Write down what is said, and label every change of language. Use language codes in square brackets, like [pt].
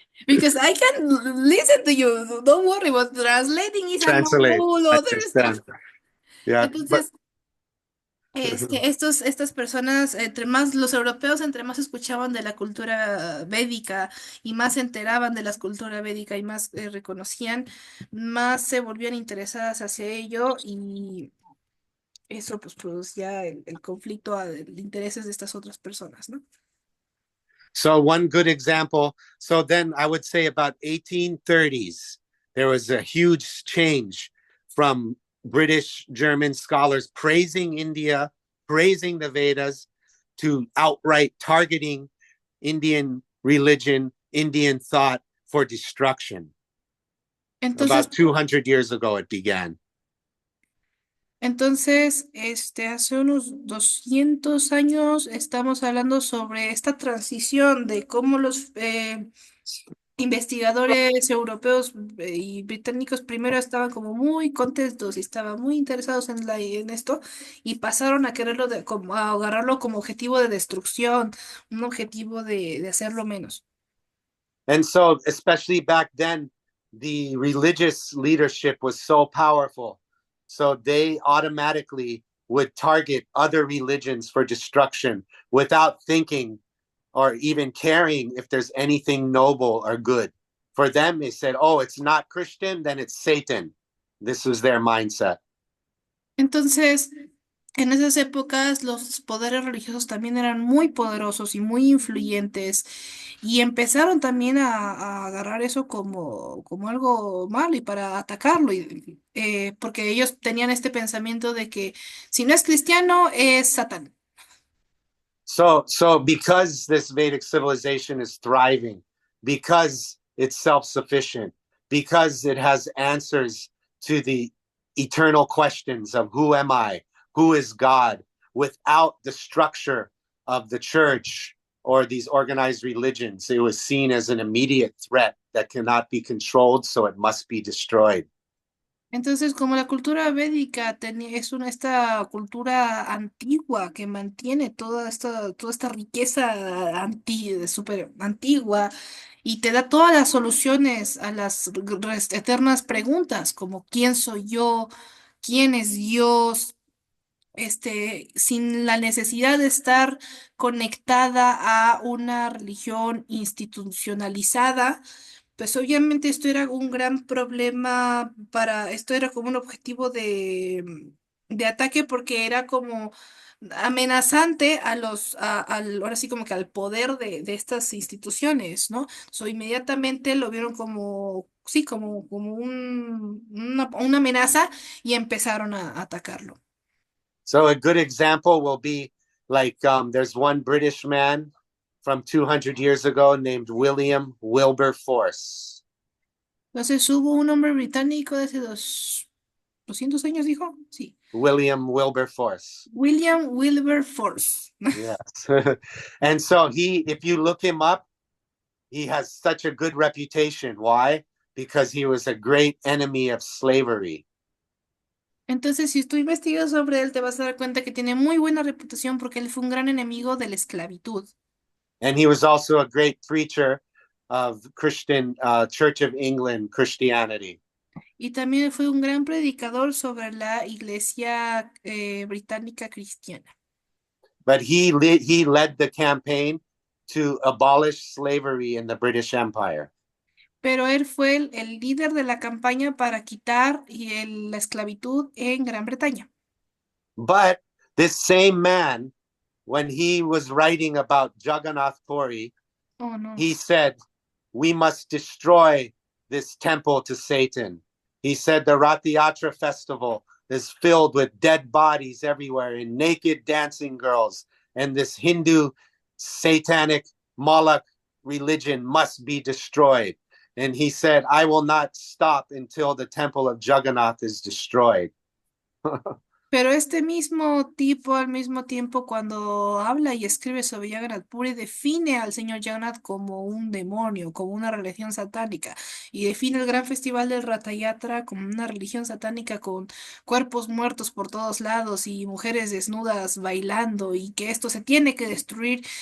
[en] Because I can listen to you. Don't worry, but translating is a whole other stuff. Yeah, [es] Entonces, estas personas, los europeos, entre más escuchaban de la cultura védica y más se enteraban de la cultura védica y más reconocían, más se volvían interesadas hacia ello eso pues producía el conflicto de intereses de estas otras personas, ¿no? [en] So one good example, so then I would say about 1830s, there was a huge change from British German scholars praising India, praising the Vedas, to outright targeting Indian religion, Indian thought for destruction. [es] Entonces, [en] About 200 years ago it began. [es] entonces, hace unos 200 años estamos hablando sobre esta transición de cómo los investigadores europeos y británicos primero estaban como muy contentos y estaban muy interesados en esto y pasaron a quererlo como, a agarrarlo como objetivo de destrucción, un objetivo de hacerlo menos. [en] And so, especially back then, the religious leadership was so powerful. So they automatically would target other religions for destruction without thinking or even caring if there's anything noble or good. For them, they said, oh, it's not Christian, then it's Satan. This was their mindset. [es] Entonces, en esas épocas los poderes religiosos también eran muy poderosos y muy influyentes y empezaron también a agarrar eso como algo malo y para atacarlo, porque ellos tenían este pensamiento de que si no es cristiano es Satán. [en] So because this Vedic civilization is thriving, because it's self-sufficient, because it has answers to the eternal questions of who am I, who is God, without the structure of the church or these organized religions, it was seen as an immediate threat that cannot be controlled, so it must be destroyed. [es] Entonces, como la cultura védica es esta cultura antigua que mantiene toda esta riqueza súper antigua y te da todas las soluciones a las eternas preguntas, como ¿quién soy yo? ¿Quién es Dios? Sin la necesidad de estar conectada a una religión institucionalizada, pues obviamente esto era un gran problema esto era como un objetivo de ataque porque era como amenazante ahora sí como que al poder de estas instituciones, ¿no? Inmediatamente lo vieron como, sí, como una amenaza y empezaron a atacarlo. [en] So a good example will be like there's one British man from 200 years ago named William Wilberforce. [es] Entonces hubo un hombre británico de hace 200 años, dijo, sí. [en] William Wilberforce. William Wilberforce. Yes. And so if you look him up, he has such a good reputation. Why? Because he was a great enemy of slavery. [es] Entonces, si tú investigas sobre él, te vas a dar cuenta que tiene muy buena reputación porque él fue un gran enemigo de la esclavitud. [en] And he was also a great preacher of Christian Church of England Christianity. [es] Y también fue un gran predicador sobre la iglesia británica cristiana. [en] But he led the campaign to abolish slavery in the British Empire. [es] Pero él fue el líder de la campaña para quitar la esclavitud en Gran Bretaña. [en] But this same man, when he was writing about Jagannath Puri, Oh, no. he said, we must destroy this temple to Satan. He said the Rath Yatra festival is filled with dead bodies everywhere and naked dancing girls. And this Hindu satanic Moloch religion must be destroyed. And he said, I will not stop until the temple of Jagannath is destroyed. [es] Pero este mismo tipo, al mismo tiempo, cuando habla y escribe sobre Jagannath Puri, define al señor Jagannath como un demonio, como una religión satánica, y define el gran festival del Ratha Yatra como una religión satánica con cuerpos muertos por todos lados y mujeres desnudas bailando, y que esto se tiene que destruir.